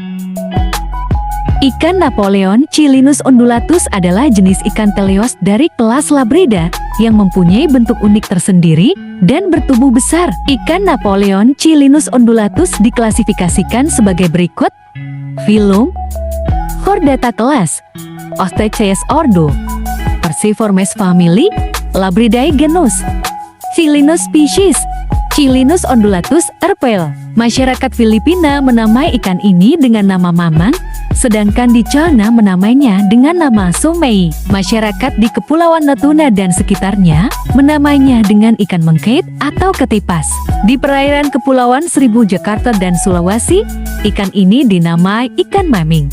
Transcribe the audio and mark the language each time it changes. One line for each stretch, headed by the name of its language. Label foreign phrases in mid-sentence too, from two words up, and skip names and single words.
Indonesian: Ikan Napoleon Chilinus undulatus adalah jenis ikan teleos dari kelas Labrida yang mempunyai bentuk unik tersendiri dan bertubuh besar. Ikan Napoleon Chilinus undulatus diklasifikasikan sebagai berikut: Filum Chordata kelas Osteches ordo Perciformes family Labridae genus Chilinus species Chilinus undulatus erpel. Masyarakat Filipina menamai ikan ini dengan nama mamang, sedangkan di China menamainya dengan nama somei. Masyarakat di Kepulauan Natuna dan sekitarnya menamainya dengan ikan mengkait atau ketipas. Di perairan Kepulauan Seribu Jakarta dan Sulawesi, ikan ini dinamai ikan maming.